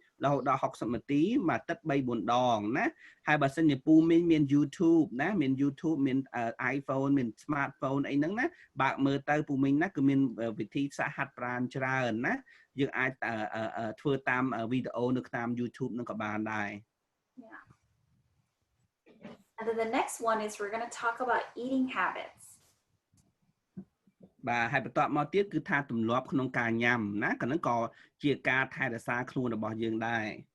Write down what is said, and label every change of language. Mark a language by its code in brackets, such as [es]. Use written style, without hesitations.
[km] រហូតដល់60នាទីមួយអាទិត្យ 3-4 ដងណាហើយបើសិនជាពូមីងមាន YouTube ណាមាន YouTube មាន iPhone មាន smartphone អីហ្នឹងណាបើកមើលទៅពូមីងណាគឺមានវិធីសាស្ត្រហាត់ប្រាណច្រើនណាយើងអាចធ្វើតាមវីដេអូនៅតាម YouTube នឹងក៏បានដែរ [en] Yeah. And then the next one is we're going to talk about eating habits. [km] បាទហើយបន្តមកទៀតគឺថាទម្លាប់ក្នុងការញ៉ាំណាក៏នឹងក៏ជាការថែរក្សាខ្លួនរបស់យើងដែរ